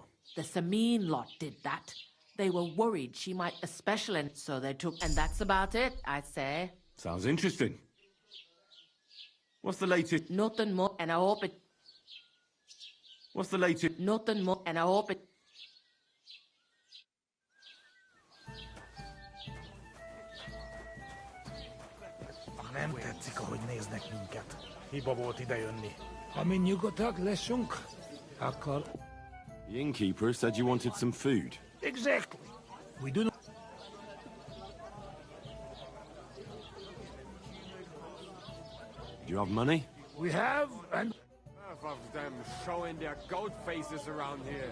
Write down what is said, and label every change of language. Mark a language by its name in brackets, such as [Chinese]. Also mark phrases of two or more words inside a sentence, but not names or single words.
[English] The Samin lot did that. They were worried she might a special, and so they took... And that's about it, I say. Sounds interesting. What's the latest? Nothing more, and I hope it... What's the latest? Nothing more, and I hope it... [Hungarian] Nem tetszik, ahogy néznek minket. Hiba volt idejönni. Amin nyugodtak, leszünk, akkor... [English] The innkeeper said you wanted some food. Exactly. We do not... Do you have money? We have, and... Enough of them showing their goat faces around here.